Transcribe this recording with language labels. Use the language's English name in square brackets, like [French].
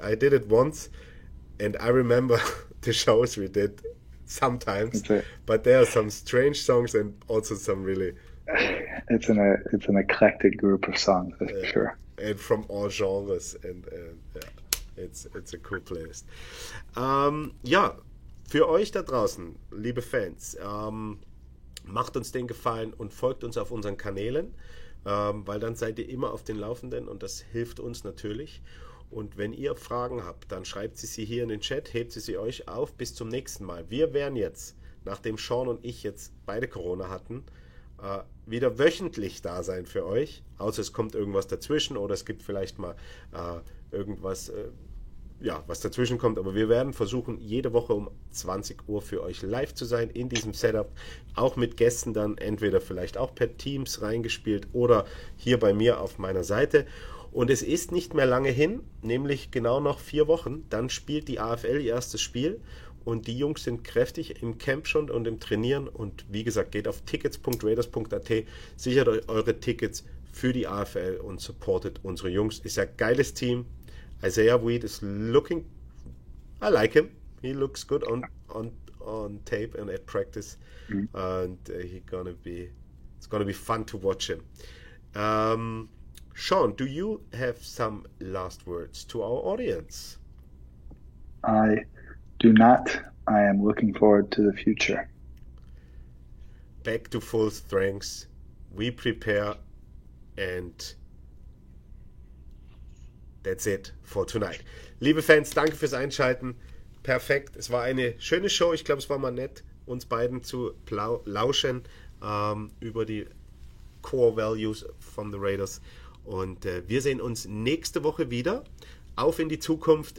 [English] I did it once, and I remember the shows we did sometimes, but there are some strange songs and also some really... It's an eclectic group of songs, that's for sure. And from all genres, and it's a cool playlist. [German] Ja, für euch da draußen, liebe Fans, macht uns den Gefallen und folgt uns auf unseren Kanälen, weil dann seid ihr immer auf den Laufenden und das hilft uns natürlich. Und wenn ihr Fragen habt, dann schreibt sie hier in den Chat, hebt sie euch auf. Bis zum nächsten Mal. Wir werden jetzt, nachdem Sean und ich jetzt beide Corona hatten, wieder wöchentlich da sein für euch. Außer es kommt irgendwas dazwischen oder es gibt vielleicht mal irgendwas, was dazwischen kommt. Aber wir werden versuchen, jede Woche um 20 Uhr für euch live zu sein in diesem Setup. Auch mit Gästen dann, entweder vielleicht auch per Teams reingespielt oder hier bei mir auf meiner Seite. Und es ist nicht mehr lange hin, nämlich genau noch 4 Wochen. Dann spielt die AFL ihr erstes Spiel und die Jungs sind kräftig im Camp schon und im Trainieren. Und wie gesagt, geht auf tickets.raiders.at, sichert euch eure Tickets für die AFL und supportet unsere Jungs. Ist ein geiles Team. [English] Isaiah Weed is looking, I like him. He looks good on tape and at practice. And it's gonna be fun to watch him. Sean, do you have some last words to our audience? I do not. I am looking forward to the future. Back to full strength. We prepare, and that's it for tonight. [German] Liebe Fans, danke fürs Einschalten. Perfekt. Es war eine schöne Show. Ich glaube, es war mal nett, uns beiden zu lauschen über die Core Values von the Raiders. Und wir sehen uns nächste Woche wieder. Auf in die Zukunft.